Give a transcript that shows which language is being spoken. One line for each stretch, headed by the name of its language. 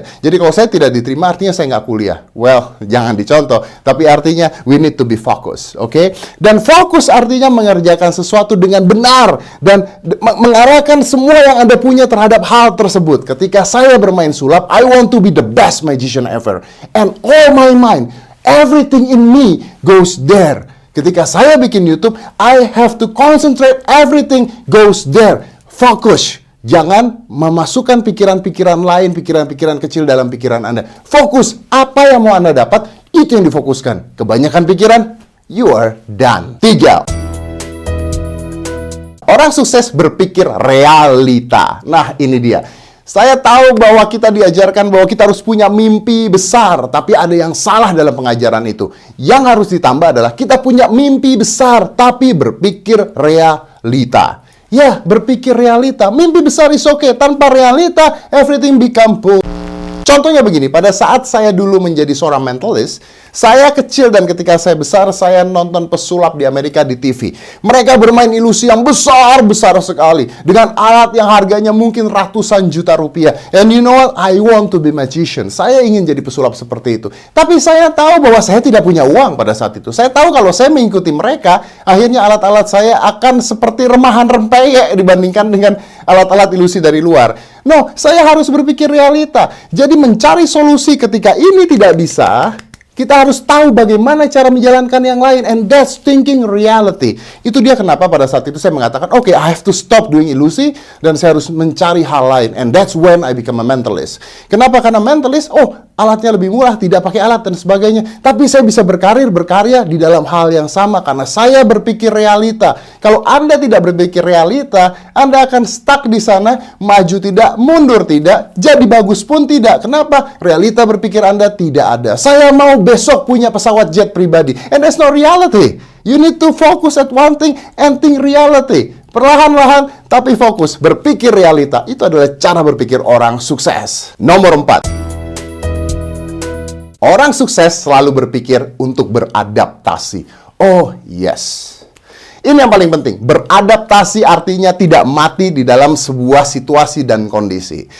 Indonesian: Jadi kalau saya tidak diterima artinya saya nggak kuliah. Well, jangan dicontoh. Tapi artinya
English: we need to be focused,
Indonesian: oke? Dan fokus artinya mengerjakan sesuatu dengan benar dan mengarahkan semua yang Anda punya terhadap hal tersebut. Ketika saya bermain sulap,
English: I want to be the best magician ever. And all my mind, everything in me goes there.
Indonesian: Ketika saya bikin YouTube,
English: I have to concentrate, everything goes there.
Indonesian: Fokus. Jangan memasukkan pikiran-pikiran lain, pikiran-pikiran kecil dalam pikiran Anda. Fokus. Apa yang mau Anda dapat, itu yang difokuskan. Kebanyakan pikiran,
English: you are done.
Indonesian: 3. Orang sukses berpikir realita. Nah, ini dia. Saya tahu bahwa kita diajarkan bahwa kita harus punya mimpi besar, tapi ada yang salah dalam pengajaran itu. Yang harus ditambah adalah kita punya mimpi besar, tapi berpikir realita. Ya, berpikir realita. Mimpi besar
English: is okay.
Indonesian: Tanpa realita,
English: everything become poor.
Indonesian: Contohnya begini, pada saat saya dulu menjadi seorang mentalist, saya kecil dan ketika saya besar, saya nonton pesulap di Amerika di TV. Mereka bermain ilusi yang besar-besar sekali. Dengan alat yang harganya mungkin ratusan juta rupiah.
English: And you know what? I want to be magician.
Indonesian: Saya ingin jadi pesulap seperti itu. Tapi saya tahu bahwa saya tidak punya uang pada saat itu. Saya tahu kalau saya mengikuti mereka, akhirnya alat-alat saya akan seperti remahan rempeyek dibandingkan dengan alat-alat ilusi dari luar. No, saya harus berpikir realita. Jadi mencari solusi ketika ini tidak bisa, kita harus tahu bagaimana cara menjalankan yang lain.
English: And that's thinking reality.
Indonesian: Itu dia kenapa pada saat itu saya mengatakan,
English: okay, I have to stop doing
Indonesian: ilusi dan saya harus mencari hal lain.
English: And that's when I become a mentalist.
Indonesian: Kenapa? Karena mentalist, alatnya lebih murah, tidak pakai alat dan sebagainya. Tapi saya bisa berkarya di dalam hal yang sama karena saya berpikir realita. Kalau Anda tidak berpikir realita, Anda akan stuck di sana, maju tidak, mundur tidak, jadi bagus pun tidak. Kenapa? Realita berpikir Anda tidak ada. Saya mau besok punya pesawat jet pribadi.
English: And that's not reality. You need to focus at one thing and think reality.
Indonesian: Perlahan-lahan, tapi fokus. Berpikir realita. Itu adalah cara berpikir orang sukses. Nomor 4. Orang sukses selalu berpikir untuk beradaptasi. Oh, yes. Ini yang paling penting. Beradaptasi artinya tidak mati di dalam sebuah situasi dan kondisi.